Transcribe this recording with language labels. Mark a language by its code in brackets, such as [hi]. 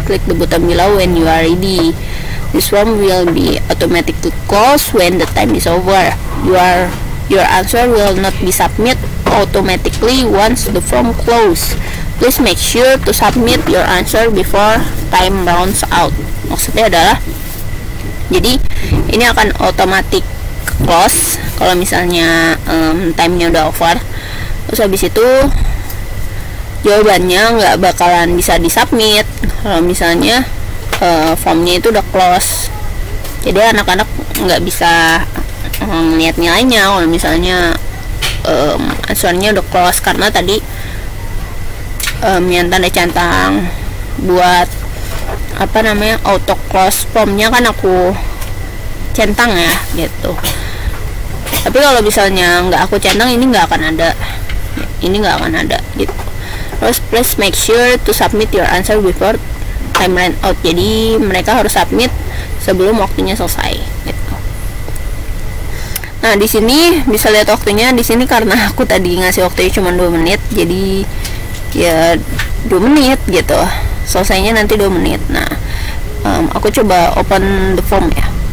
[en] Click the button below when you are ready. This form will be automatically closed when the time is over. Your answer will not be submit automatically once the form close. Please make sure to submit your answer before time runs out. [id] Maksudnya adalah, jadi ini akan automatic close kalau misalnya time-nya udah over. Terus habis itu jawabannya nggak bakalan bisa disubmit kalau misalnya formnya itu udah close. Jadi anak-anak nggak bisa lihat nilainya kalau misalnya answernya udah close, karena tadi yang tanda centang buat auto close formnya kan aku centang ya gitu. Tapi kalau misalnya nggak aku centang, ini nggak akan ada gitu. [en] Terus please make sure to submit your answer before time run out. [id] Jadi mereka harus submit sebelum waktunya selesai gitu. Nah, di sini bisa lihat waktunya. Di sini karena aku tadi ngasih waktunya cuma 2 menit, jadi ya 2 menit gitu. Selesainya nanti 2 menit. Nah, aku coba [en] open the form [id] ya.